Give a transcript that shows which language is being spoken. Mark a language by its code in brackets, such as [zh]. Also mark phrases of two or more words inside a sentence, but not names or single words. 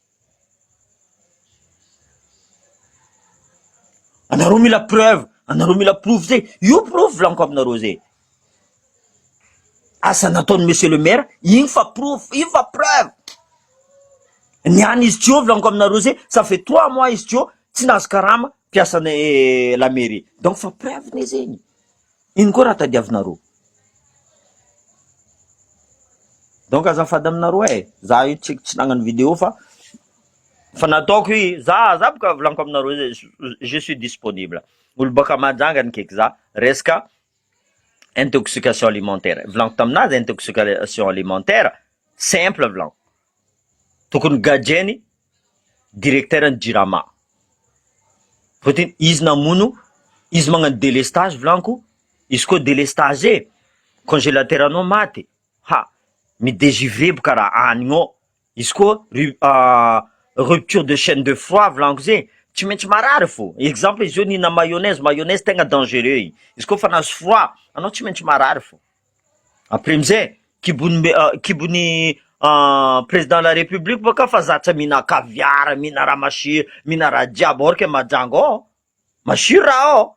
[mg] Anareo mila preuve, anareo mila proof zay. Io proof volaniko aminareo zay. Asa nataony [fr] monsieur le maire, [mg] igny fa proof, igny fa preuve. Niany izy tio volaniko aminareo zay, [fr] ça fait 3 mois [mg] izy tio, tsy nahazo karama piasanay [fr] la mairie. [mg] Donc fa preuve ne zegny. Ino koa raha tadiavinareo. Donc azafady aminareo za io tsy nagnano vidéo fa nataoko i za boka volaniko aminareo zay, [fr] je suis disponible. [mg] Olo baka majanga nikeky za resaka [fr] intoxication alimentaire. [mg] Volaniko taminazy [fr] intoxication alimentaire simple [mg] volaniko. Tokony gajeny directeur ny Jirama. Fotiny izy namono, izy magnano délestage volaniko, izy koa [fr] délestage congélateur [mg] anao maty, ha midégivré boka raha hanigny ao. Izy koa [fr] rupture de chaîne de froid [mg] volaniko zay, tsy maintsy marary fo. Exemple izy io nina mayonnaise tegna dangereux igny. Izy koa fa nahazo froid, anao tsy maintsy marary fo. Après amizay kibony [fr] président de la république [mg] boka fa zatra mina caviar, mina raha masiro, mina raha jiaby orke majanga ao, masiro raha ao.